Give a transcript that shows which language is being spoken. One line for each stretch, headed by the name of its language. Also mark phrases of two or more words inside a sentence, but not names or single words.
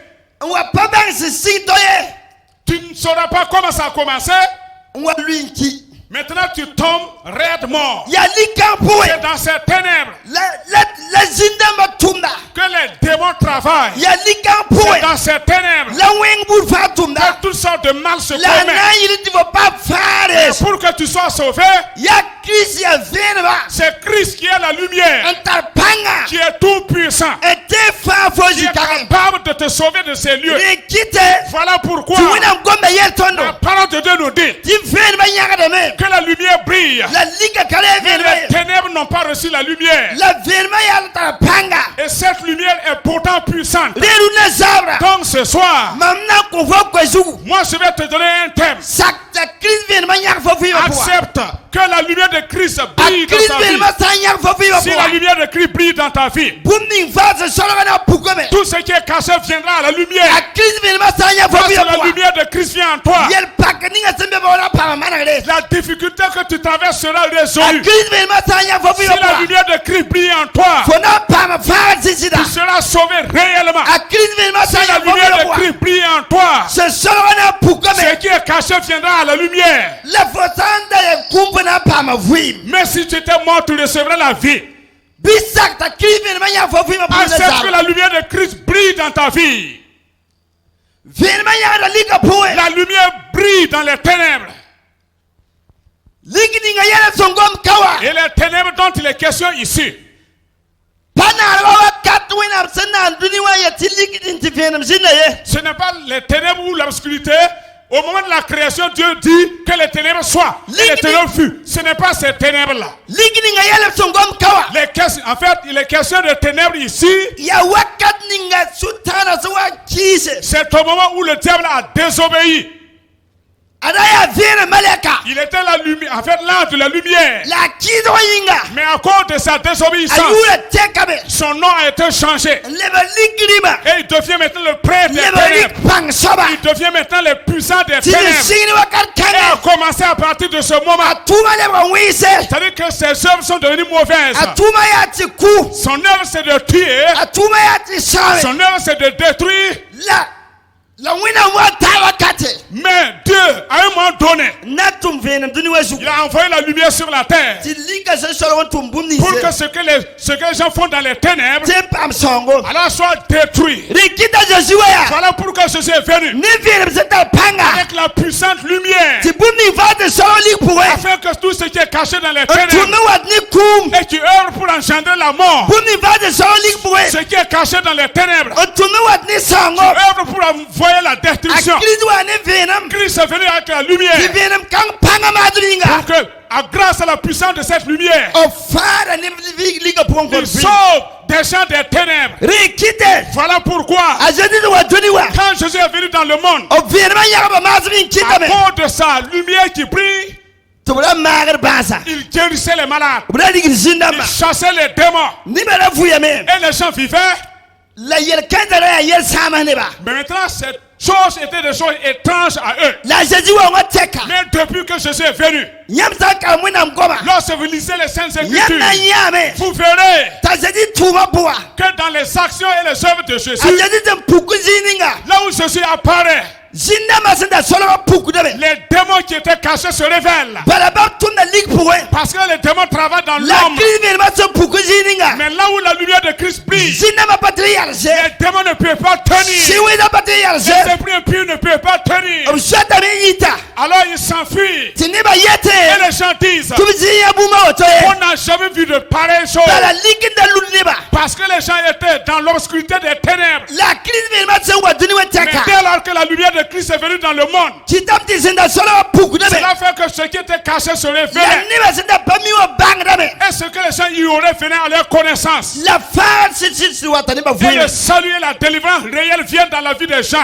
French: Tu ne sauras pas comment ça a commencé.
Mundang: wa luinki
French: Maintenant tu tombes raide mort.
Mundang: ya lika poe
French: C'est dans ces ténèbres
Mundang: la zinda matumda
French: que les démons travaillent.
Mundang: ya lika
French: C'est
Mundang: poe
French: dans ces ténèbres
Mundang: la weng bur fatumda
French: que toutes sortes de mal se
Mundang: la
French: commettent.
Mundang: na yiri divo pa fares
French: Pour que tu sois sauvé,
Mundang: ya Christ ya venba
French: c'est Christ qui est la lumière,
Mundang: antar panga
French: qui est tout puissant,
Mundang: ete fa
French: qui
Mundang: foji
French: est
Mundang: kare
French: capable de te sauver de ces lieux.
Mundang: rekite
French: Voilà pourquoi
Mundang: tu wina ngombe yel tondo
French: la parole de Dieu nous dit
Mundang: ti venba yaga de me
French: que la lumière brille.
Mundang: la lika kare
French: Mais
Mundang: venba
French: les ténèbres n'ont pas reçu la lumière.
Mundang: la venba ya antar panga
French: Et cette lumière est pourtant puissante.
Mundang: reru na zabra
French: Donc ce soir,
Mundang: mamna ko fo ko zugu
French: moi je vais te donner un thème.
Mundang: sakta Christ venba yaga fo fi ba
French: Accepte que la lumière de Christ brille dans Christ ta vie.
Mundang: venba sa yaga fo fi ba
French: Si la lumière de Christ brille dans ta vie,
Mundang: bumni fase sologa na pukome
French: tout ce qui est caché viendra à la lumière.
Mundang: Christ venba sa yaga fo
French: Parce
Mundang: fi
French: que
Mundang: ba
French: la lumière de Christ vient en toi.
Mundang: yel pak ninga sembe ba wala pa mana gre
French: La difficulté que tu traverses sera résolue.
Mundang: Christ venba sa yaga fo fi
French: Si
Mundang: ba
French: la lumière de Christ brille en toi,
Mundang: fona pa ma fa sisida
French: tu seras sauvé réellement.
Mundang: Christ venba sa
French: Si la
Mundang: yaga fo fi
French: lumière de
Mundang: ba
French: Christ brille en toi,
Mundang: se sologa na pukome
French: ce qui est caché viendra à la lumière.
Mundang: la fosanda ya kumpana pa ma vuim
French: Mais si tu étais mort, tu recevras la vie.
Mundang: bisakta Christ venba yaga fo fi ba
French: Accepte que la lumière de Christ brille dans ta vie.
Mundang: venba yaga lika poe
French: La lumière brille dans les ténèbres.
Mundang: liki ninga yele songom kawa
French: Et les ténèbres dont il est question ici,
Mundang: pana rawa katwina sana nduni wa ya tiliki dinti venam sinna ye
French: ce n'est pas les ténèbres ou l'obscurité. Au moment de la création, Dieu dit que les ténèbres soient. Et les ténèbres furent. Ce n'est pas ces ténèbres-là.
Mundang: liki ninga yele songom kawa
French: En fait, il est question de ténèbres ici.
Mundang: ya wakat ninga sutana suwa kise
French: C'est au moment où le diable a désobéi.
Mundang: adaya vena maleka
French: Il était la lumière, en fait l'ange de la lumière.
Mundang: la kido yinga
French: Mais à cause de sa désobéissance,
Mundang: ayura tekabe
French: son nom a été changé.
Mundang: leba likrima
French: Et il devient maintenant le prêtre des
Mundang: leba
French: ténèbres.
Mundang: lik pang soba
French: Il devient maintenant le puissant des
Mundang: tini
French: ténèbres.
Mundang: singini wakat
French: Et a
Mundang: kane
French: commencé à partir de ce moment.
Mundang: atuma leba wise
French: C'est-à-dire que ses œuvres sont devenues mauvaises.
Mundang: atuma ya tiku
French: Son œuvre c'est de tuer.
Mundang: atuma ya tisame
French: Son œuvre c'est de détruire.
Mundang: la wina wa tawa kate
French: Mais Dieu, à un moment donné,
Mundang: natum venam duni wazu
French: il a envoyé la lumière sur la terre.
Mundang: ti lika se solo tum bumni
French: Pour que ce que les gens font dans les ténèbres,
Mundang: te pam songo
French: alors soit détruit.
Mundang: rikita Joshua ya
French: Voilà pourquoi Jésus est venu.
Mundang: ni venam se ta panga
French: Avec la puissante lumière.
Mundang: ti bumni va de solo lik pour
French: Afin que tout ce qui est caché dans les ténèbres.
Mundang: tunu wat ni kum
French: Et tu œuvres pour engendrer la mort.
Mundang: bumni va de solo lik pour
French: Ce qui est caché dans les ténèbres.
Mundang: tunu wat ni songo
French: Œuvre pour envoyer la destruction.
Mundang: akridu wa ni venam
French: Christ est venu avec la
Mundang: ti
French: lumière.
Mundang: venam kang panga madringa
French: Pour que, grâce à la puissance de cette lumière,
Mundang: o fara ni lika pour
French: il sauve des gens des ténèbres.
Mundang: rikite
French: Voilà pourquoi,
Mundang: ajadi wa duni wa
French: quand Jésus est venu dans le monde,
Mundang: o venam ya ba mazrin
French: à
Mundang: kitame
French: cause de sa lumière qui brille,
Mundang: to bra magar basa
French: il guérissait les malades,
Mundang: bra digir
French: il
Mundang: zindama
French: chassait les démons,
Mundang: ni bera fuya me
French: et les gens vivaient.
Mundang: la yel kadara ya yel sama ne ba
French: Mais maintenant, cette chose était des choses étranges à eux.
Mundang: la jaji wa wa teka
French: Mais depuis que Jésus est venu,
Mundang: nyam sa ka mu nam goma
French: lorsque vous lisez les Saintes
Mundang: nyam
French: Écritures,
Mundang: na yame
French: vous verrez
Mundang: ta jaji tuma bua
French: que dans les actions et les œuvres de Jésus,
Mundang: a jaji tem puku zininga
French: là où Jésus apparaît,
Mundang: zindama senda solo puku debe
French: les démons qui étaient cachés se révèlent.
Mundang: balaba tunda lik pour
French: Parce que les démons travaillent dans
Mundang: la
French: l'homme.
Mundang: krive ma so puku zininga
French: Mais là où la lumière de Christ brille,
Mundang: zindama patri yarse
French: les démons ne peuvent pas tenir.
Mundang: siwe da patri yarse
French: Les esprits impies ne peuvent pas tenir.
Mundang: o shata me yita
French: Alors ils s'enfuient.
Mundang: tiniba
French: Et
Mundang: yete
French: les gens disent,
Mundang: tumzi ya buma otoye
French: on n'a jamais vu de pareilles choses.
Mundang: bala likinda luniba
French: Parce que les gens étaient dans l'obscurité des ténèbres.
Mundang: la krive ma so wa duni wa
French: Mais
Mundang: teka
French: dès lors que la lumière de Christ est venue dans le monde,
Mundang: kitam ti senda solo puku debe
French: cela fait que ce qui était caché se
Mundang: la
French: révélait.
Mundang: niba senda pami wa bang debe
French: Et ce que les gens y auraient venaient à leur connaissance.
Mundang: la fa si watani ba
French: Et
Mundang: fuyi
French: le salut et la délivrance réelle viennent dans la vie des gens.